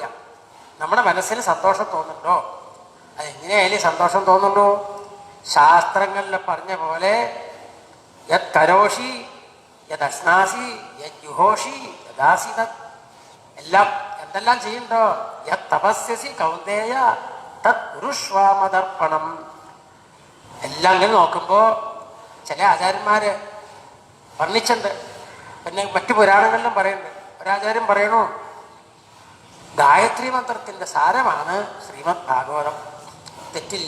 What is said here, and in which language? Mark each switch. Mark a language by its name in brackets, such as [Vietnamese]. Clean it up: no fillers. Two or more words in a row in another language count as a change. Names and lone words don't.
[Malayalam] നമ്മുടെ മനസ്സിന് സന്തോഷം തോന്നുന്നുണ്ടോ? അതെങ്ങനെയായാലും സന്തോഷം തോന്നുന്നുണ്ടോ? ശാസ്ത്രങ്ങളിൽ പറഞ്ഞ പോലെ [Sanskrit] यत् करोषि यत् अश्नासि यत् जुहोषि यदासि तत्. [Malayalam] എല്ലാം എന്തെല്ലാം ചെയ്യുന്നുണ്ടോ? [Sanskrit] यत् तपस्यसि कौन्देय तत् कुरुष्वामतर्प्पणम्. [Malayalam] എല്ലാം ഇങ്ങനെ നോക്കുമ്പോൾ ചില ആചാര്യന്മാര് വർണ്ണിച്ചിട്ടുണ്ട്. പിന്നെ മറ്റു പുരാണങ്ങളിലും പറയുന്നുണ്ട്. ഒരാചാര്യം പറയണു, ഗായത്രി മന്ത്രത്തിന്റെ സാരമാണ് ശ്രീമദ് ഭാഗവതം. തെറ്റില്ല.